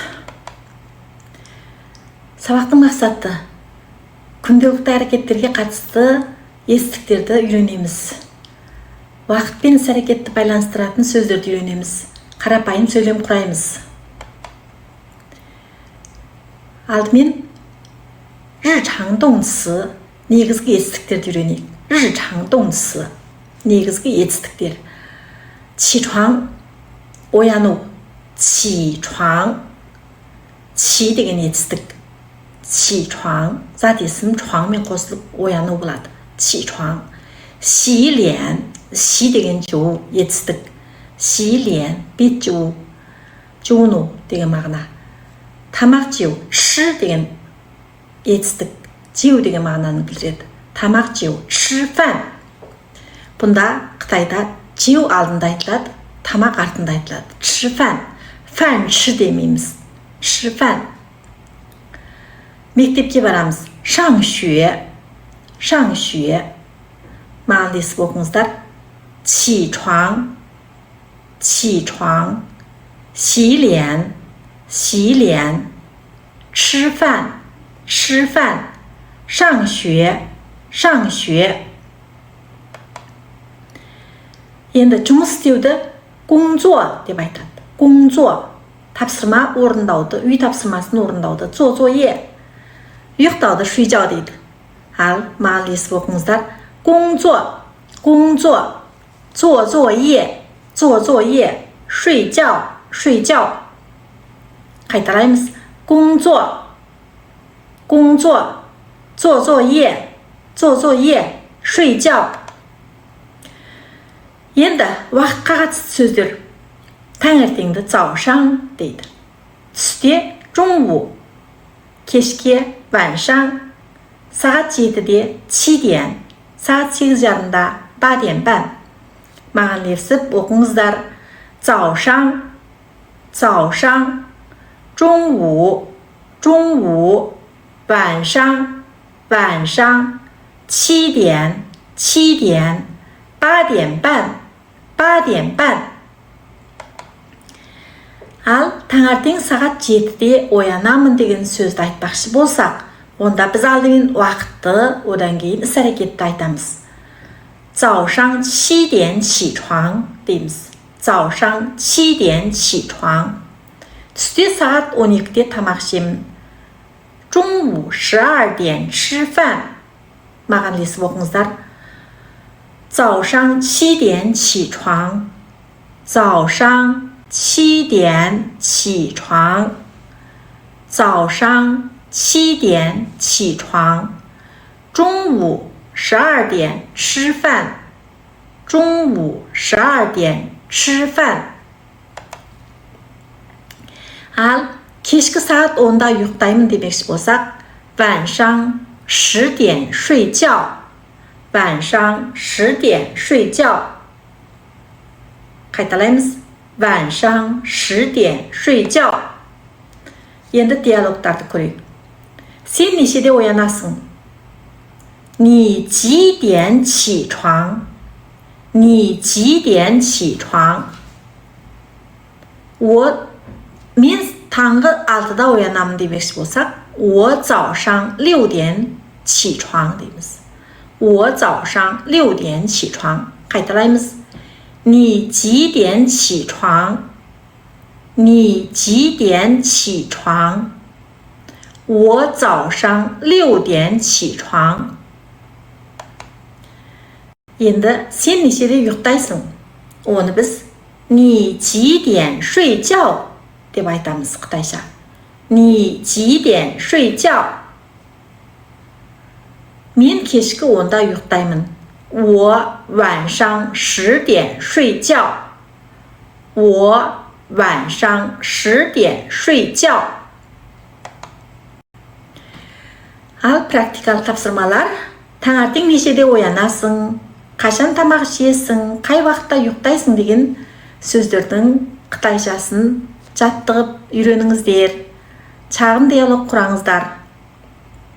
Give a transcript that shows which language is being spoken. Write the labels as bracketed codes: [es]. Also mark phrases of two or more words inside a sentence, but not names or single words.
[kk] Сабақтың мақсаты күнделікті әрекеттерге қатысты етістіктерді үйренеміз. Уақыт пен іс-әрекетті байланыстыратын сөздерді үйренеміз. Қарапайым сөйлем құраймыз. Алдымен [zh] 日常动词 [kk] негізгі етістіктерді үйренейік. [zh] 日常动词 [kk] негізгі етістіктер. 起床 ояну. [zh] 起床 起 [kk] деген етістік. 起床 зат есім чуаңмен қосылып ояну болады. [zh] 起床 洗脸 洗 [kk] деген жуу етістік. 洗脸 бет жуу, жуыну деген мағына. тамақ жеу 吃деген етістік. жеу деген мағынаны білдіреді. тамақ жеу 吃饭. Бұнда Қытайда жеу алдында айтылады, тамақ артында айтылады. [zh] 吃饭 饭 吃 [kk] демейміз. 吃饭. Мектепке барамыз. [zh] 上学 上学 [kk] маған десіп оқыңыздар. [zh] 起床 起床 洗脸 洗脸 吃饭 吃饭 上学 上学. [kk] енді жұмыс істеуді 工作 деп айтады. 工作 тапсырма орындауды, үй тапсырмасын орындауды. [zh] 做作业 [kk] ұйықтауды 睡觉 дейді. ал маған естіп оқыңыздар. [zh] 工作 工作 做作业 做作业 睡觉 睡觉. қайталаймыз. 工作 工作 做作业 做作业 睡觉. [kk] енді уақытқа қатысты сөздер. таңертеңді 早上 дейді. түсте 中午 кешке 晚上 сағат 7-де 7 点 сағат 8:30-да 8 点半. маған лепсіп оқыңыздар. [zh] 早上 早上 中午 中午 晚上 晚上 7点 7点 8点半 8点半. [kk] ал таңертең сағат 7-де оянамын деген сөзді айтпақшы болсақ, онда біз алдымен уақытты, одан кейін іс-әрекетті айтамыз. [zh] 早上7点起床 дейміз. 早上7点起床. [kk] түсте сағат 12-де тамақ жеймін. [zh] 中午12点吃饭. [kk] маған лесіп оқыңыздар. [zh] 早上7点起床 早上7点起床 早上7点起床 中午12点吃饭 中午12点吃饭. [kk] ал кешкі сағат 10-да ұйықтаймын демекші болсақ, [zh] 晚上10点睡觉 晚上10点睡觉. [kk] қайталаймыз. [zh] 晚上10点睡觉. [kk] енді диалогтарды көрейік. сен нешеде оянасың? [zh] 你几点起床? 你几点起床? [kk] мен таңғы 6-да оянамын демекші болсақ, [zh] 我早上6点起床дейміз. 我早上6点起床. [kk] қайталаймыз. [zh] 你几点起床? 你几点起床? 我早上6点起床. [kk] енді сен нешеде ұйықтайсың? оны біз [zh] 你几点睡觉 [kk] деп айтамыз қытайша. [zh] 你几点睡觉? [kk] мен кешкі 10-да ұйықтаймын. [zh] 我晚上10点睡觉. 我晚上10点睡觉. [kk] ал практикалық тапсырмалар. таңертең нешеде оянасың? қашан тамақ жейсің? қай уақытта ұйықтайсың деген сөздердің қытайшасын жаттығып үйреніңіздер. шағын диалог құраңыздар.